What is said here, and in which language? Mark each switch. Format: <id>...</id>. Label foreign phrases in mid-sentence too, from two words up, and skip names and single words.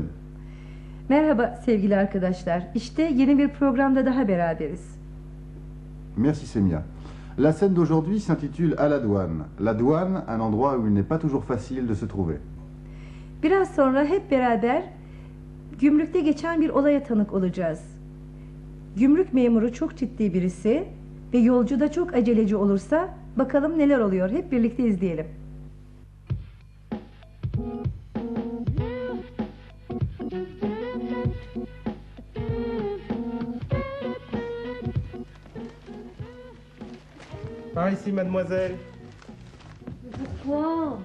<tr>Merhaba sevgili arkadaşlar. İşte yeni bir programda daha beraberiz.</tr> <fr>Merci Semia. La scène d'aujourd'hui s'intitule À la douane. La douane, un endroit où il n'est pas toujours facile de se trouver.</fr> <tr>Biraz sonra hep beraber gümrükte geçen bir olaya tanık olacağız. Gümrük memuru çok ciddi birisi ve yolcu da çok aceleci olursa bakalım neler oluyor. Hep birlikte izleyelim.</tr> <fr>Par ici, mademoiselle. Pourquoi?</fr>